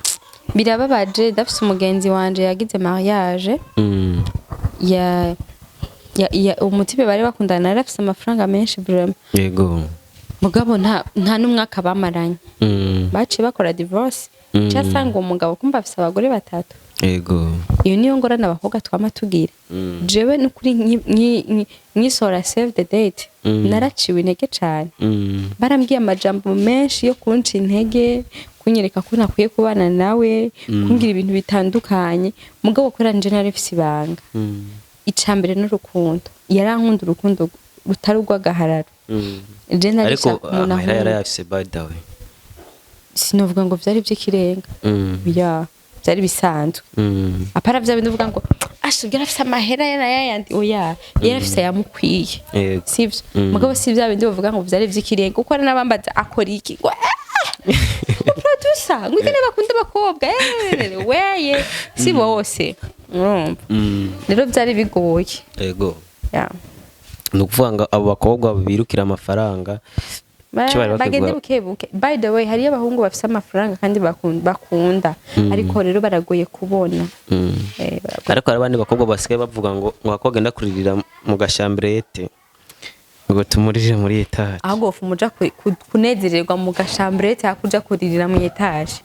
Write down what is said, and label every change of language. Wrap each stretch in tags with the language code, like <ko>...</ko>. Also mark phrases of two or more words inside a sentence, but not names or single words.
<rn>birababaje dafise umugenzi wanje yagize mariage ya umutibe bari bakundana arafise amafaranga menshi vraiment yego mugabo nta n'umwaka bamaranye baciye bakora divorce cyasanga umugabo kumva afise abagore batatu yego iyo niyo ngorane abakobwa twama tugira jewe n'ukuri nkisora</rn> <en>save the date</en> <rn>naraciwe intege cyane barambwiye amajambo menshi yo kunca intege kunyereka ko nakwiye kubana nawe kumbwira ibintu bitandukanye mugabo kora nje narifise ibanga icambere n'urukundo yarankunda urukundo rutari urw'agahararo ariko amahera yarayafise</rn> <en>by the way</en> <rn>sinovuga ngo vyari by'ikirenga byari bisanzwe apara vya bintu uvuga ngo ashubwira afise amahera yarayandi oya yarafise yamukwiye sivyo mugabo si vya bintu uvuga ngo vyari vy'ikirenga uko n'abambaza akora iki producer ngwite bakunda bakobwa weye si bose rero byari bigoye yego nukuvuga ngo abo bakobwa birukira amafaranga bagende bukebuke</rn> <en>by the way</en> <rn>hari abahungu bafise amafaranga kandi bakunda ariko rero baragoye kubona ariko hari abandi bakobwa basigaye bavuga ngo wakogenda kuririra mu gashambrete ngo tumurije muri etage ahubwo umuja kunezererwa mu gashambrete akuja kuririra mu etage</rn>